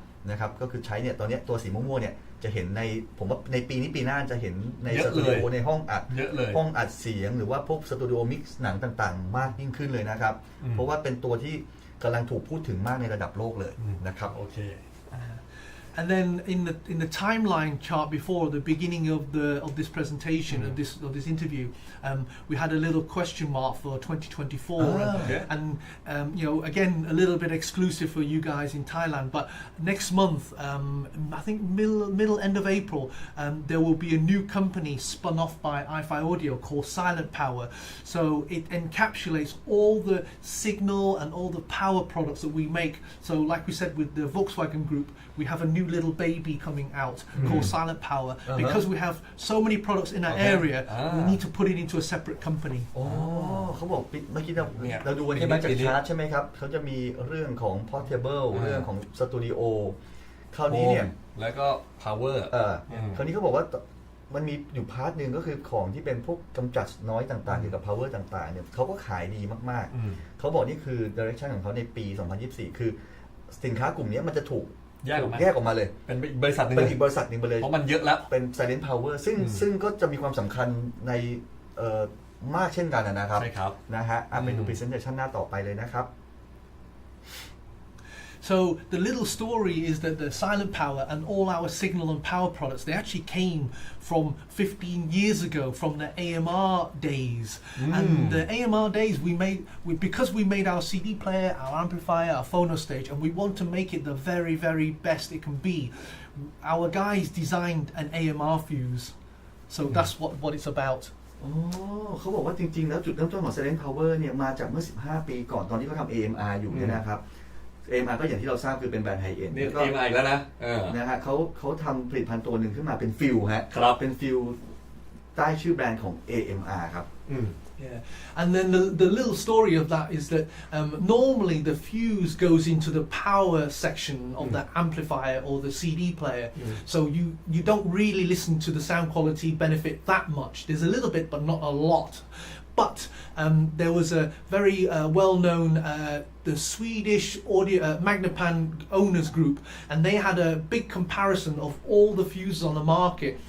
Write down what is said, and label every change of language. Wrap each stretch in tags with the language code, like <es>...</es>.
<th>นะครับก็คือใช้เนี่ยตอนนี้ตัวสีม่วงๆเนี่ยจะเห็นในผมว่าในปีหน้าจะเห็นในสตูดิโอในห้องอัดเสียงหรือว่าพวกสตูดิโอมิกซ์หนังต่างๆมากยิ่งขึ้นเลยนะครับเพราะว่าเป็นตัวที่กำลังถูกพูดถึงมากในระดับโลกเลยนะครับ โอเค</th> <en>And then in the timeline chart before the beginning of this presentation of this interview, we had a little question mark for 2024, and again a little bit exclusive for you guys in Thailand. But next month, I think middle end of April, there will be a new company spun off by Ifi Audio called Silent Power. So it encapsulates all the signal and all the power products that we make. So like we said with the Volkswagen Group, we have a new little baby coming out called Silent Power. Because we have so many products in that area, we need to put it into a separate company.</en> <th>เขาบอกเมื่อกี้เราดูวันนี้จากชาร์ตใช่ไหมครับเขาจะมีเรื่องของ portable เรื่องของสตูดิโอคราวนี้เนี่ย แล้วก็ power คราวนี้เขาบอกว่ามันมีอยู่พาร์ทหนึ่งก็คือของที่เป็นพวกกำจัดน้อยต่างๆเกี่ยวกับ power ต่างๆเนี่ยเขาก็ขายดีมากๆเขาบอกนี่คือ direction ของเขาในปี 2024 คือสินค้ากลุ่มนี้มันจะถูกแยกออกมาเลยเป็นบริษัทหนึ่งเป็นอีกบริษัทหนึ่งไปเลย เพราะมันเยอะแล้ว เป็น Silent Power ซึ่งก็จะมีความสำคัญในมากเช่นกันนะครับ ใช่ครับ นะฮะไปดู presentation หน้าต่อไปเลยนะครับ</th> <en>So the little story is that the Silent Power and all our signal and power products, they actually came from 15 years ago, from the AMR days. And the AMR days, because we made our CD player, our amplifier, our phono stage, and we want to make it the very, very best it can be. Our guys designed an AMR fuse. So that's what it's about.</en> <th>เขาบอกว่าจริงๆแล้วจุดเริ่มต้นของ Silent Power เนี่ยมาจากเมื่อ15 ปีก่อนตอนที่เขาทำ AMR อยู่เนี่ยนะครับ AMR ก็อย่างที่เราทราบคือเป็นแบรนด์ไฮเอ็นด์ นี่ AMR อีกแล้วนะ ฮะเขาทำผลิตภัณฑ์ตัวหนึ่งขึ้นมาเป็นฟิลฮะเป็นฟิลใต้ชื่อแบรนด์ของ AMR ครับ</th> <en>Yeah, and then the little story of that is that normally the fuse goes into the power section of the amplifier or the CD player, so you don't really listen to the sound quality benefit that much. There's a little bit, but not a lot. But there was a very well-known the Swedish audio Magnepan owners group, and they had a big comparison of all the fuses on the market.</en>